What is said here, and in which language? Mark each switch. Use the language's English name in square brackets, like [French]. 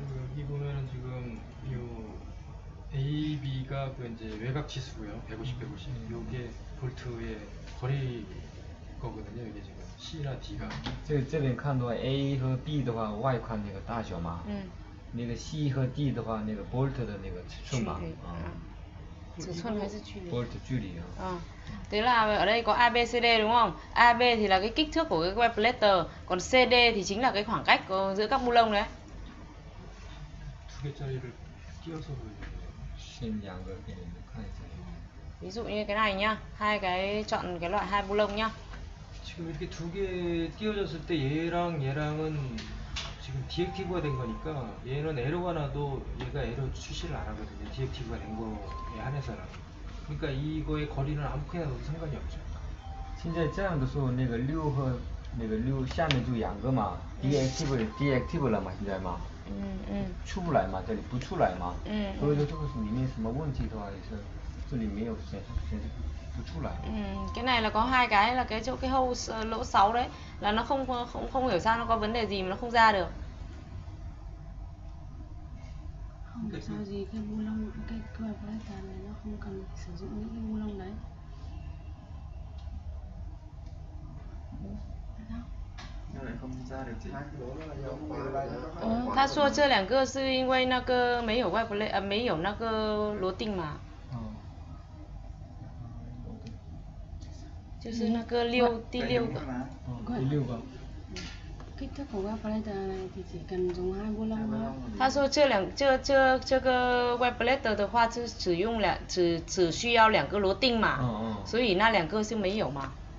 [Korean] 여기 보면은 지금 요 A, B가 그 이제 외곽 치수고요. 150, 150. 요게 볼트의 거리 거거든요. 이게 지금 C나 D가. [Chinese] 这边看的话 A 和 B 的话外宽那个大小嘛，那个 C 和 D 的话那个 bolt 的那个尺寸嘛，尺寸 [Vietnamese] hay [Chinese] 是距离? [Korean] 볼트 줄이요. [Vietnamese] Tức là ở đây có ABCD đúng không? AB thì là cái kích thước của cái web platter, còn CD thì chính là cái khoảng cách giữa các bu lông đấy. [Korean] 두 개짜리를 끼워서 보여줘요. 신 양을 이렇게 녹화해서. [Vietnamese] Ví dụ như cái này nhá, chọn cái loại 2 bu lông nhá. [Korean] 지금 이렇게 두 개 띄워졌을 때 얘랑 얘랑은 지금 디액티브가 된 거니까 얘는 에러가 나도 얘가 에러 출시를 안 하거든요. 디액티브가 된 거에 한해서는. 그러니까 이거의 거리는 아무렇게나 넣어도 상관이 없죠. [Chinese] 现在这样的时候，那个6和那个6下面就2个嘛，deactive 了嘛，现在嘛，出不来嘛，这里不出来嘛，所以说这个是里面什么问题的话，也是这里没有显示不出来。 [Vietnamese] Cái này là có 2 cái là cái chỗ cái hole lỗ 6 đấy, là nó không hiểu sao nó có vấn đề gì mà nó không ra được. Không hiểu sao gì cái bu lông, cái web platter này nó không cần sử dụng những cái bu lông đấy. Nhưng lại không ra được hai cái lỗ đó là do [Chinese] 他说这2个是因为那个没有没有那个螺钉嘛。就是那个第六个。第六个。 [Vietnamese] Kích thước của web platter này thì chỉ cần dùng 2 bu lông thôi. [Chinese] 他说这个 web platter 的话是只需要2个螺钉嘛，所以那2个是没有嘛。